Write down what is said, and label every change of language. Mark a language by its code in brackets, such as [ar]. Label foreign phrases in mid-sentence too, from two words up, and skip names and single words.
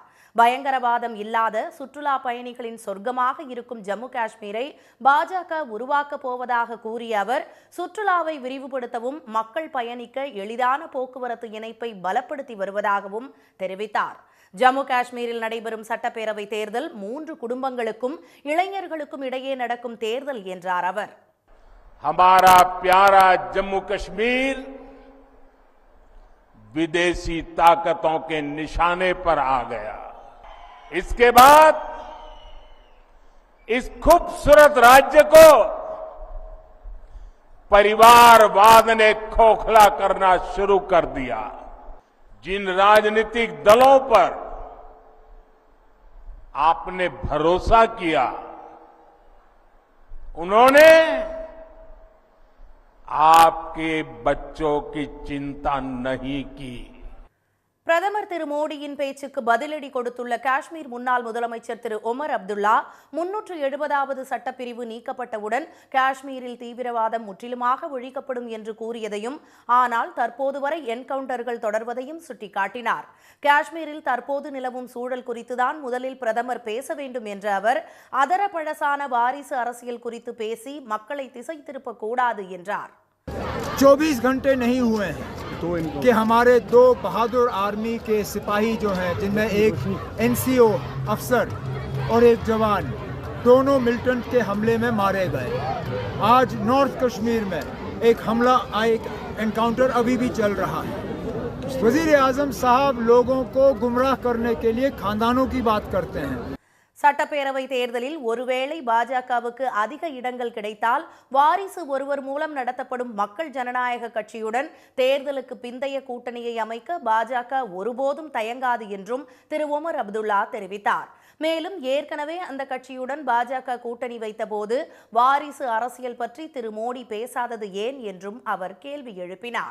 [ta] பயங்கரவாதம் இல்லாத சுற்றுலா பயணிகளின் சொர்க்கமாக இருக்கும் ஜம்மு காஷ்மீரை பாஜக உருவாக்கப் போவதாக கூறிய அவர், சுற்றுலாவை விரிவுபடுத்தவும் மக்கள் பயணிக்க எளிதான போக்குவரத்து இணைப்பை பலப்படுத்தி வருவதாகவும் தெரிவித்தார். ஜம்மு காஷ்மீரில் நடைபெறும் சட்டப்பேரவை தேர்தல் 3 குடும்பங்களுக்கும் இளைஞர்களுக்கும் இடையே நடக்கும் தேர்தல் என்றார் அவர். [hi] हमारा प्यारा जम्मू कश्मीर विदेशी ताकतों के निशाने पर आ गया. इसके बाद इस खूबसूरत राज्य को परिवारवाद ने खोखला करना शुरू कर दिया. जिन राजनीतिक दलों पर आपने भरोसा किया, उन्होंने आपके बच्चों की चिंता नहीं की. [ta] பிரதமர் பிரதமர் திரு மோடியின் பேச்சுக்கு பதிலடி கொடுத்துள்ள காஷ்மீர் முன்னாள் முதலமைச்சர் திரு ஒமர் அப்துல்லா 370வது சட்டப்பிரிவு நீக்கப்பட்டவுடன் காஷ்மீரில் தீவிரவாதம் முற்றிலுமாக ஒழிக்கப்படும் என்று கூறியதையும், ஆனால் தற்போது வரை என்கவுண்டர்கள் தொடர்வதையும் சுட்டிக்காட்டினார். காஷ்மீரில் தற்போது நிலவும் சூழல் குறித்துதான் முதலில் பிரதமர் பேச வேண்டும் என்ற அவர், அதரப்பழசான வாரிசு அரசியல் குறித்து பேசி மக்களை திசை திருப்ப கூடாது என்றார். [hi] 24 घंटे नहीं हुए हैं कि हमारे 2 बहादुर आर्मी के सिपाही जो हैं, जिनमें एक एनसीओ अफसर और एक जवान, दोनों मिलिटेंट के हमले में मारे गए. आज नॉर्थ कश्मीर में एक हमला, एक एनकाउंटर अभी भी चल रहा है. वजीर आजम साहब लोगों को गुमराह करने के लिए खानदानों की बात करते हैं. [ta] சட்டப்பேரவை தேர்தலில் ஒருவேளை பாஜகவுக்கு அதிக இடங்கள் கிடைத்தால் வாரிசு ஒருவர் மூலம் நடத்தப்படும் மக்கள் ஜனநாயக கட்சியுடன் தேர்தலுக்கு பிந்தைய கூட்டணியை அமைக்க பாஜக ஒருபோதும் தயங்காது என்றும் திரு ஒமர் அப்துல்லா தெரிவித்தார். மேலும் ஏற்கனவே அந்த கட்சியுடன் பாஜக கூட்டணி வைத்தபோது வாரிசு அரசியல் பற்றி திரு மோடி பேசாதது ஏன் என்றும் அவர் கேள்வி எழுப்பினார்.